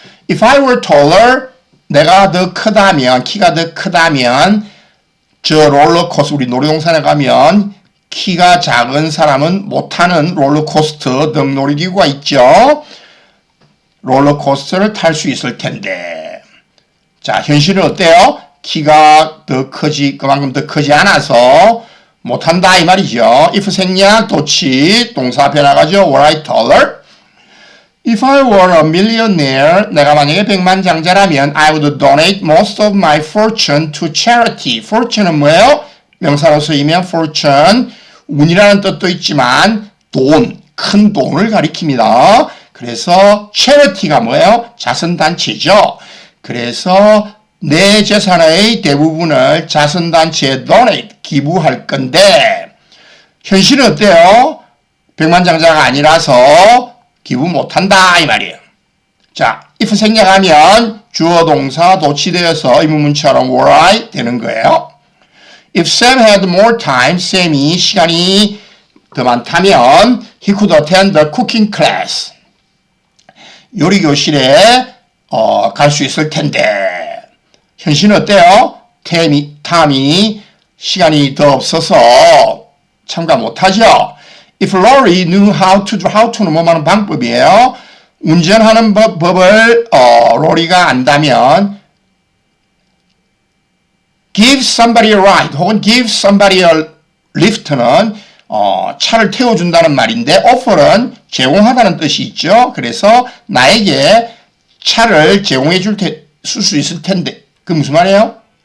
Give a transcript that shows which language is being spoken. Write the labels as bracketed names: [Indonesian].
[English] If I were taller, [Korean] 내가 더 크다면, 키가 더 크다면, 저 롤러코스터, 우리 놀이동산에 가면 키가 작은 사람은 못타는 롤러코스터 등놀이기구가 있죠. 롤러코스터를 탈 수 있을 텐데. 자, 현실은 어때요? 키가 더 크지, 그만큼 더 크지 않아서 못한다 이 말이죠. if 생략, 도치, 동사 앞에 나가죠. [English] Were I taller? If I were a millionaire, [Korean] 내가 만약에 백만장자라면 [English] I would donate most of my fortune to charity. [Korean] fortune은 뭐예요? 명사로 쓰이면 fortune, 운이라는 뜻도 있지만 돈, 큰 돈을 가리킵니다. 그래서 charity가 뭐예요? 자선단체죠. 그래서 내 재산의 대부분을 자선단체에 donate, 기부할 건데 현실은 어때요? 백만장자가 아니라서 기부 못한다 이 말이에요. 자, if 생략하면 주어 동사 도치되어서 의문문처럼 were I 되는 거예요. [English] If Sam had more time, [Korean] 쌤이 시간이 더 많다면 [English] he could attend the cooking class. [Korean] 요리 교실에 갈 수 있을 텐데 현실은 어때요? 탐이 시간이 더 없어서 참가 못하죠. [English] If Lori knew how to [Korean] 는 뭐뭐 하는 방법이에요. 운전하는 법을 로리가 안다면 [English] give somebody a ride [Korean] 혹은 [English] give somebody a lift [Korean] 는 차를 태워준다는 말인데 offer은 제공하다는 뜻이 있죠. 그래서 나에게 차를 제공해 쓸 수 있을 텐데 그 무슨 말이에요?